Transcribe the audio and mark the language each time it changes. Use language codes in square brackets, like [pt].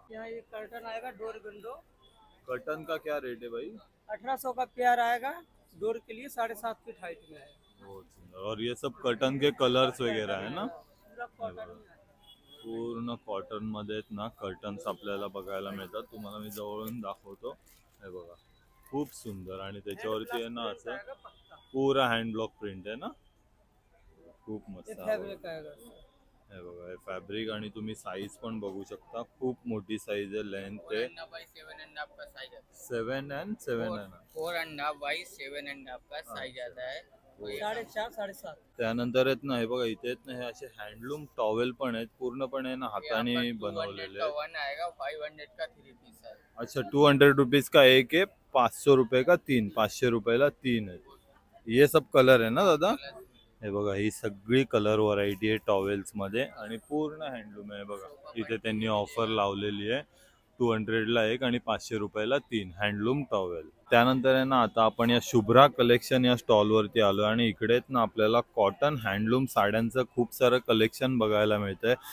[hi] यहाँ ये कर्टन आएगा डोर विंडो, कॉटन का क्या रेट है भाई? 1800 का पेयर आएगा। डोर के लिए 7.5 फीट हाइट में है। बहुत सुंदर. और ये सब कॉटन के कलर्स वगैरह है ना? पूरा कॉटन में है। [mr] पूर्ण कॉटन मध्ये आहेत ना कर्टन्स आपल्याला बघायला मिळतात. तुम्हाला मी जवळून दाखवतो. हे बघा, खूप सुंदर. आणि त्याच्यावरती आहे ना असं पूरा हँड ब्लॉक प्रिंट आहे ना. खूप मस्त. [hi] ये फैब्रिक आएगा। [mr] हे बघा, हे फॅब्रिक. आणि तुम्ही साईज पण बघू शकता. खूप मोठी साईज आहे. लेंथ आहे [hi] 4.5 by 7.5 का साइज आता है। [mr] 7 and 7 आहे ना. [hi] 4.5 by 7.5 का साइज आता है। 4.5 7.5। [mr] त्यानंतर आहेत ना हे बघा, इथे आहेत ना हे असे हँडलूम टॉवेल पण आहेत. पूर्णपणे ना हाताने बनवलेले का आहेत. [hi] 1 आएगा, 500 का 3 पीस है। अच्छा, 200 रुपीज का एक है, 500 रुपये का 3. [mr] 500 रुपयाला 3 आहेत. ये सब कलर आहे ना दादा? हे बघा, ही सगळी कलर व्हरायटी आहे टॉवेल्स मध्ये आणि पूर्ण हँडलूम आहे. बघा, इथे त्यांनी ऑफर लावलेली आहे. 200ला एक आणि 500 रुपयाला 3 हँडलूम टॉवेल. त्यानंतर आहे ना आता आपण या शुभ्रा कलेक्शन या स्टॉलवरती आलो आणि इकडे ना आपल्याला कॉटन हँडलूम साड्यांचं खूप सारं कलेक्शन बघायला मिळतंय.